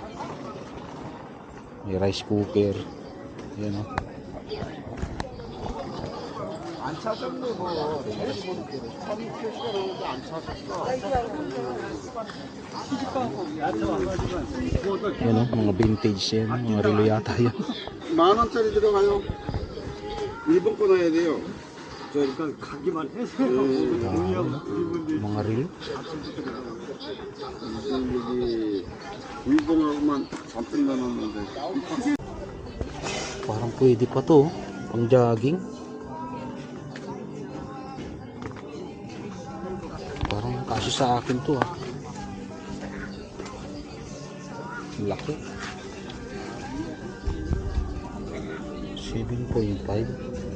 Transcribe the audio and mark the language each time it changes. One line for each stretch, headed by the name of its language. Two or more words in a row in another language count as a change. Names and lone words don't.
Filipino: May rice cooker. Yan, no? Yan, no? Mga vintage yan, mga relo yata yan.
Korean: 10,000원짜리 들어가요. 일본 거 넣어야 돼요. 저 일단 가기만 해서
Filipino: mga relo.
Korean: 일본하고만 잔뜩 넣어놨는데.
Filipino: Parang pwede pa to, pang jogging. Parang kasya sa akin to, laki. 7.5.